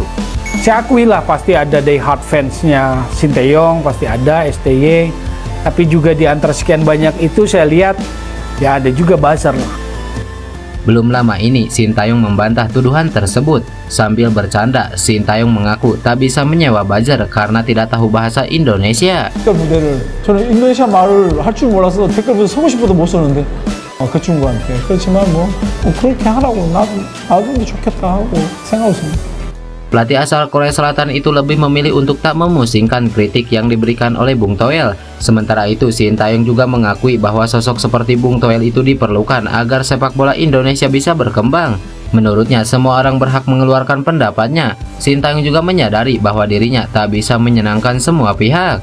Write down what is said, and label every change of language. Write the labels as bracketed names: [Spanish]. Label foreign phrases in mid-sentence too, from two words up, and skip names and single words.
[Indonesian] Saya akui lah pasti ada [English] die hard [Indonesian] fansnya Sintayong, pasti ada STY, tapi juga di antara sekian banyak itu saya lihat ya ada juga buzzer lah. Belum lama ini Sintayong membantah tuduhan tersebut. Sambil bercanda, Sintayong mengaku tak bisa menyewa buzzer karena tidak tahu bahasa Indonesia. [Korean] 댓글 무대를 저는 인도네시아 말을 할 줄 몰라서 댓글부터 서고 싶어도 못 썼는데 그 친구한테 그렇지만 뭐 그렇게 하라고 놔두면 좋겠다 하고 생각하고 있습니다. [Indonesian] Pelatih asal Korea Selatan itu lebih memilih untuk tak memusingkan kritik yang diberikan oleh Bung Toel. Sementara itu, Sintayong juga mengakui bahwa sosok seperti Bung Toel itu diperlukan agar sepak bola Indonesia bisa berkembang. Menurutnya, semua orang berhak mengeluarkan pendapatnya. Sintayong juga menyadari bahwa dirinya tak bisa menyenangkan semua pihak.